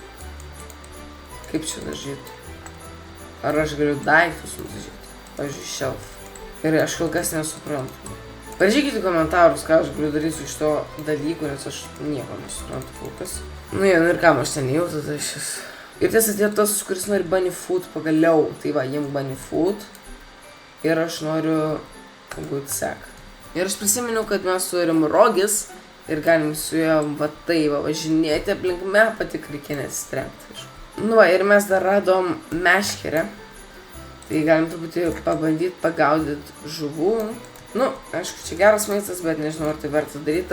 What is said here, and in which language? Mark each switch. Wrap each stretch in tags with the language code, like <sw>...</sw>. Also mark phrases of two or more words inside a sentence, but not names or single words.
<lt>Kaip čia dažyti? Ar aš galiu daiktus nudažyti? Pavyzdžiui, shelf. Gerai, aš kol kas nesuprantu. Parašykite komentarus, ką aš galiu daryti su šito dalyku, nes aš nieko nesuprantu kol kas. Nu jo, nu ir kam aš ten jau tada šis. Ir tiesa atėjo tas, kuris nori</lt> <en>bunny food</en> <lt>pagaliau. Tai va, jiem</lt> <en>bunny food.</en> <lt>Ir aš noriu</lt> <en>good sack.</en> <lt>Ir aš prisiminiau, kad mes turim rogis. Ir galim su juo va tai va važinėti aplink mapą, tik reikia nesistengti. Nu va, ir mes dar radom meškerę. Tai galim truputį pabandyti pagaudyti žuvų. Nu, aišku, čia geras maistas, bet nežinau, ar tai verta daryti.</lt>